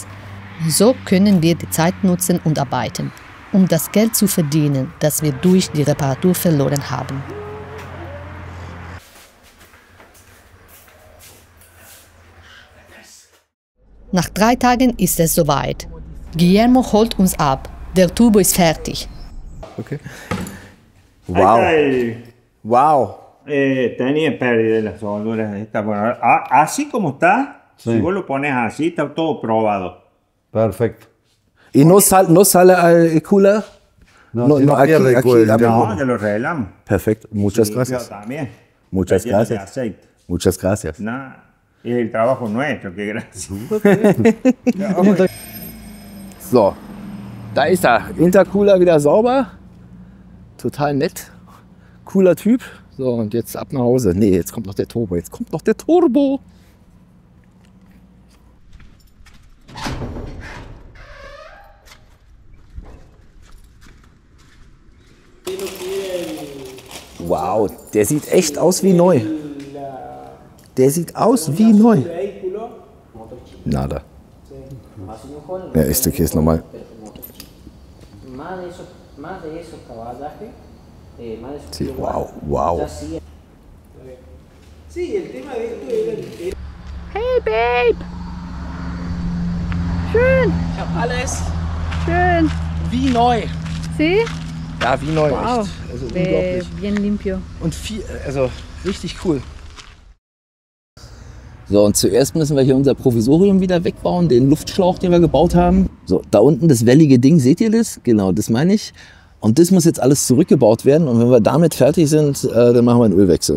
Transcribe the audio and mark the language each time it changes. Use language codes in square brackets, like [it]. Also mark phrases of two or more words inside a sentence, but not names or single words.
[de] So können wir die Zeit nutzen und arbeiten, um das Geld zu verdienen, das wir durch die Reparatur verloren haben. Nach 3 Tagen ist es soweit. Guillermo holt uns ab. Der Turbo ist fertig. Okay. Wow. Wow. [es] Tenía pérdida de las soldaduras. Está bueno. Así como está, Sí. si vos lo pones así, está todo probado. Perfecto. Y no sale al cooler. No, no pierde el cuello. No, te lo revelamos. Perfecto. Muchas Sí, gracias. pero también. Muchas Está lleno de gracias. aceite. Muchas gracias. No, es el trabajo nuestro, qué gracias. [de] So, da ist er. Intercooler wieder sauber. Total nett. Cooler Typ. So, und jetzt ab nach Hause. Nee, jetzt kommt noch der Turbo. Jetzt kommt noch der Turbo. Wow, der sieht echt aus wie neu. Der sieht aus wie neu. [es] Nada. Ja, este que es normal. Sí, wow, wow. [en] Hey Babe! [de] Schön, Ich habe alles schön. wie neu. [es] ¿Sí? [de] Ja, wie neu. Wow. Echt. Also unglaublich. [es] Bien limpio. [de] Und viel, also richtig cool. So, und zuerst müssen wir hier unser Provisorium wieder wegbauen, den Luftschlauch, den wir gebaut haben. So, da unten das wellige Ding, seht ihr das? Genau, das meine ich. Und das muss jetzt alles zurückgebaut werden. Und wenn wir damit fertig sind, dann machen wir einen Ölwechsel.